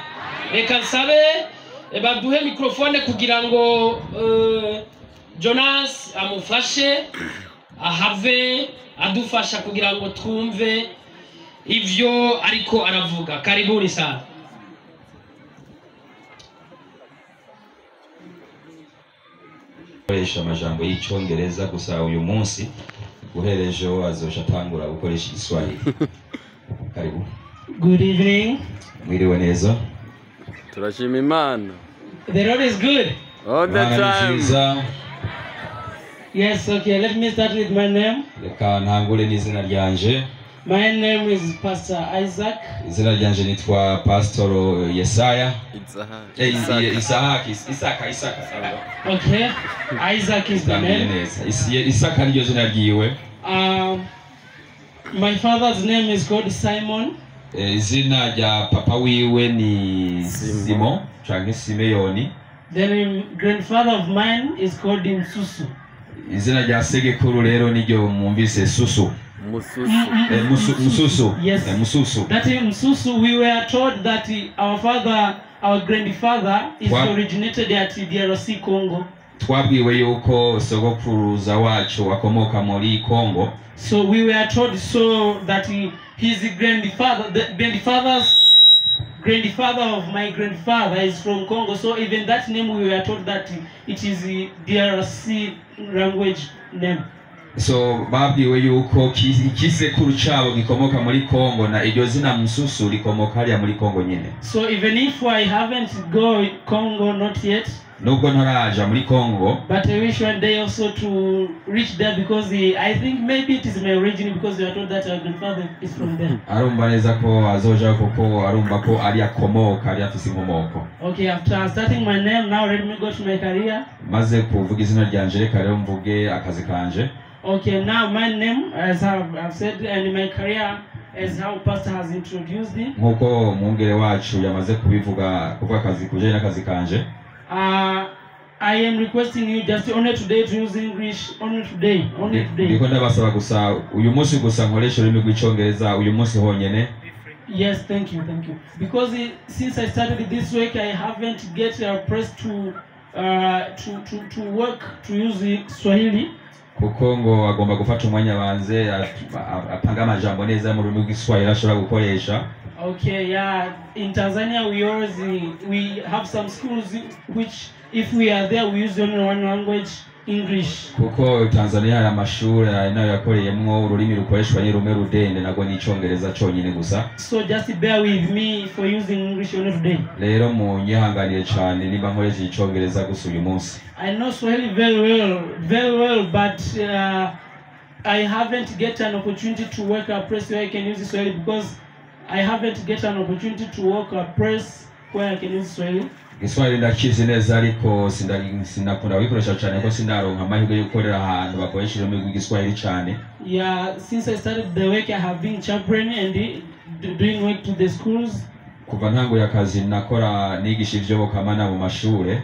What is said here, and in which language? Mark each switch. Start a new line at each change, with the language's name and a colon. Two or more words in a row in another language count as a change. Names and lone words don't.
Rundi: Reka nsabe baduhe mikrofone kugira ngo Jonas amufashe ahave adufasha kugira ngo twumve ivyo ariko aravuga.
Swahili: Karibuni sana.
Rundi: Gukoresha amajambo y'icyongereza gusa uyu munsi guherejeho azosha atangura gukoresha Igiswahili.
Swahili: Karibu.
English: Good evening.
Rundi: Mwiriwe neza. Turashima Imana.
English: The Lord is good. All the time. Yes, okay, let me start with my name.
Rundi: Reka ntangure n'izina ryanje.
English: My name is Pastor Isaac.
Rundi: Izina ryanje nitwa Pastor Yesaya. Isaka.
English: Okay, Isaac is the name.
Rundi: Isaka niryo zina ryiwe.
English: My father's name is called Simon.
Rundi: Izina rya papa wiwe ni Simon canke Simeoni.
English: Then grandfather of mine is called Msusu.
Rundi: Izina rya segekuru rero niryo mwumvise Susu. Mususu.
English: Yes.
Rundi: Mususu.
English: That Msusu, we were told that our grandfather is originated at DRC Congo.
Rundi: Twabwiwe yuko sogokuruza wacu wakomoka muri Congo.
English: So we were told so that his grandfather, the grandfather of my grandfather is from Congo. So even that name we were told that it is the DRC language name.
Rundi: So babwiwe yuko ikisekuru cabo gikomoka muri Congo na iryo zina Mususu likomoka hariya muri Congo nyene.
English: So even if I haven't go Congo not yet,
Rundi: nubwo ntaraja muri Congo,
English: but I wish one day also to reach there because I think maybe it is my origin because we are told that our grandfather is from there.
Rundi: Arumva neza ko azoja kuko arumva ko ari akomoka ari afise inkomoko.
English: Okay, after starting my name, now let me go to my career.
Rundi: Maze kuvuga izina ryanje reka rero mvuge akazi kanje.
English: Okay, now my name, as I've said, and my career, as how Pastor has introduced me.
Rundi: Nkuko mwungere wacu yamaze kubivuga kuvuga akazi kujanye n'akazi kanje.
English: I am requesting you just only today to use English, only today.
Rundi: Ndiko ndabasaba gusa uyu munsi gusa nkoresha ururimi rw'icyongereza uyu munsi honyene.
English: Yes, thank you. Because since I started this week, I haven't get pressed to work to use Swahili.
Rundi: Kuko ngo agomba gufata umwanya banze apanga amajambo neza mu rurimi rw'Igiswahili ashobora gukoresha.
English: Okay, yeah. In Tanzania, we have some schools which, if we are there, we use only one language, English.
Rundi: Kuko Tanzania hari amashuri nayo yakoreyemwo ururimi rukoreshwa ni rumwe rudende nago ni Icongereza cyonyine gusa.
English: So just bear with me for using English only today.
Rundi: Rero munyihanganiye cyane niba nkoresha Icongereza gusa uyu munsi.
English: I know Swahili very well, but I haven't get an opportunity to work a place where I can use Swahili because I haven't get an opportunity to work a place where I can use Swahili.
Rundi: Igiswahili ndakizi neza ariko sinakunda kubikoresha cyane ko sinaronka amahirwe yo gukorera ahantu bakoresha ururimi rw'Igiswahili cyane.
English: Yeah, since I started the work I have been chaplain and doing work to the schools.
Rundi: Kuva ntango y'akazi nakora nigisha ivyobokamana mu mashure.